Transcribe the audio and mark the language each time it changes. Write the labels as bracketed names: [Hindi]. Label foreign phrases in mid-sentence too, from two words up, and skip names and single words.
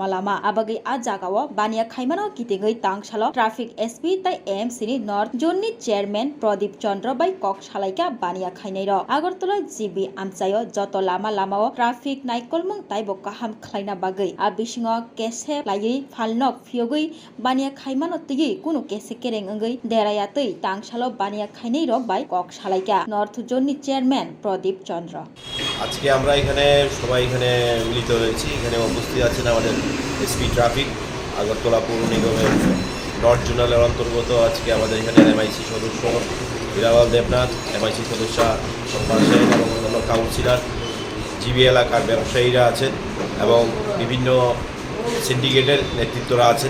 [Turkic languages] लामा आबागै आ जागाव बानिया खायमानो गिदिङै तांसालो ट्राफिक एसपी ताइ एएमसी नि नर्थ जोन नि चेयरमैन प्रदीप चंद्र बाय कक सालायका बानिया खायनाय र आगरतला जेबि आमचायो जत लामा लामाओ ट्राफिक नायकलमं ताइबो काहाम खायना बागै आ बिसिङो केसे लायै फालनक फियगै बानिया खायमानो तयै कुनु केसे केरें अंगै देरायातै तांसालो बानिया खायनाय রক বাই কক সালাইকা নর্থ জোননি চেয়ারম্যান প্রদীপ চন্দ্র। [Bangla] আজকে আমরা এখানে সবাই এখানে মিলিত হয়েছি। এখানে উপস্থিত আছেন আমাদের এসপি ট্রাফিক আগরতলা পৌর নিগমের নর্থ জোনালের অন্তর্গত। আজকে আমাদের এখানে এমআইসি সদস্য হিরালাল দেবনাথ, এমআইসি সদস্য সম্পাদ সাহেব এবং অন্যান্য কাউন্সিলর, জিবি এলাকার ব্যবসায়ীরা আছেন এবং বিভিন্ন সিন্ডিকেটের নেতৃত্বরা আছেন।